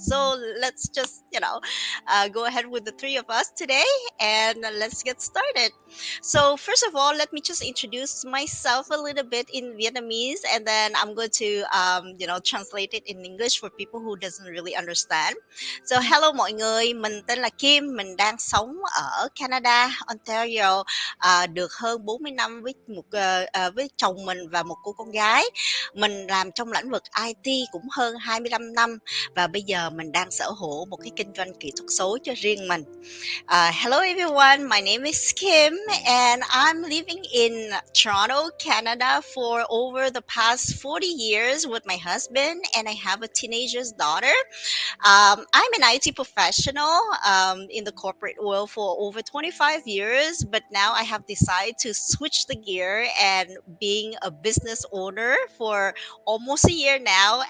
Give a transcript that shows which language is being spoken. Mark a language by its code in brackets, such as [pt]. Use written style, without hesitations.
[en] So let's just, go ahead with the three of us today and let's get started. So, first of all, let me just introduce myself a little bit in Vietnamese, and then I'm going to, translate it in English for people who doesn't really understand. [vi] So, hello mọi người, mình tên là Kim, mình đang sống ở Canada, Ontario, được hơn 40 năm với chồng mình và một cô con gái. Mình làm trong lĩnh vực IT cũng hơn 25 năm và bây giờ mình đang sở hữu một cái kinh doanh kỹ thuật số cho riêng mình. [en] Hello, everyone. My name is Kim, and I'm living in Toronto, Canada, for over the past 40 years with my husband, and I have a teenager's daughter. I'm an IT professional in the corporate world for over 25 years, but now I have decided to switch the gear and being a business owner for almost a year now.